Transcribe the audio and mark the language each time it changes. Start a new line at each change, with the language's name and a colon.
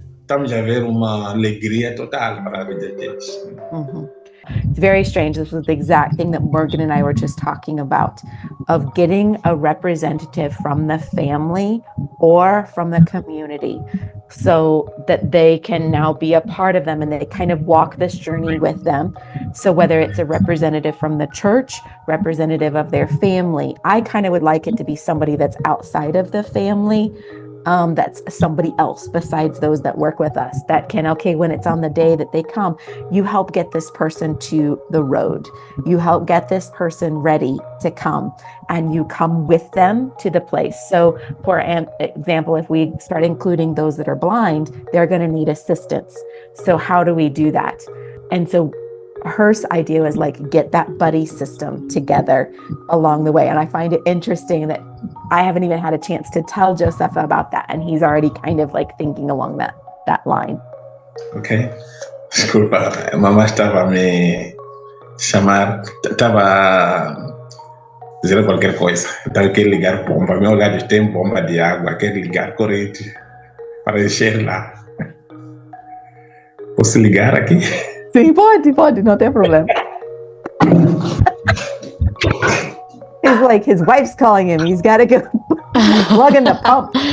Portuguese: Estamos a ver uma alegria total para a vida deles.
English: It's very strange. This was the exact thing that Morgan and I were just talking about, of getting a representative from the family or from the community so that they can now be a part of them and they kind of walk this journey with them. So whether it's a representative from the church, representative of their family, I kind of would like it to be somebody that's outside of the family. That's somebody else besides those that work with us that can, okay, when it's on the day that they come, you help get this person to the road. You help get this person ready to come and you come with them to the place. So for example, if we start including those that are blind, they're going to need assistance. So how do we do that? And so her idea was like, get that buddy system together along the way. And I find it interesting that I haven't even had a chance to tell Jossefa about that. And he's already kind of like thinking along that line. Ok.
Portuguese: Desculpa, mamá estaba me chamar, estava dizendo qualquer coisa. Então quer ligar bomba, meu lugar tem bomba de água, quer ligar corrente para encher lá. Posso ligar aqui? Sim, pode, não tem problema.
English: He's like, his wife's calling him. He's got to go plug in the pump.